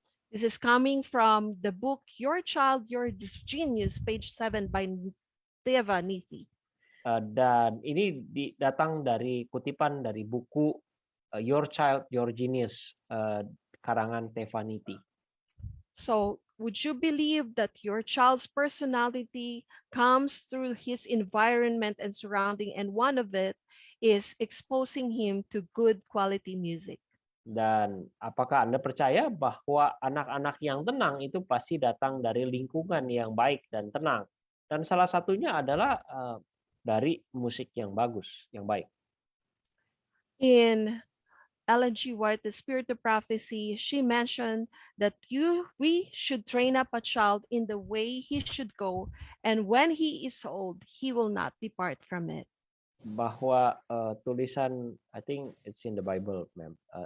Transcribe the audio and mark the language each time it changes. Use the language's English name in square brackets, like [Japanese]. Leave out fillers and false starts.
[English] This is coming from the book Your Child, Your Genius, page 7 by Tevaniti. [Indonesian] Dan ini datang dari kutipan dari buku Your Child, Your Genius, karangan Tevaniti. [English] So, would you believe that your child's personality comes through his environment and surrounding, and one of it is exposing him to good quality music? [Indonesian] Dan apakah Anda percaya bahwa anak-anak yang tenang itu pasti datang dari lingkungan yang baik dan tenang? Dan salah satunya adalah dari musik yang bagus, yang baik. [English] In Ellen G. White, The Spirit of Prophecy, she mentioned that we should train up a child in the way he should go, and when he is old, he will not depart from it. [Indonesian] Bahwa tulisan, [English] I think it's in the Bible, ma'am.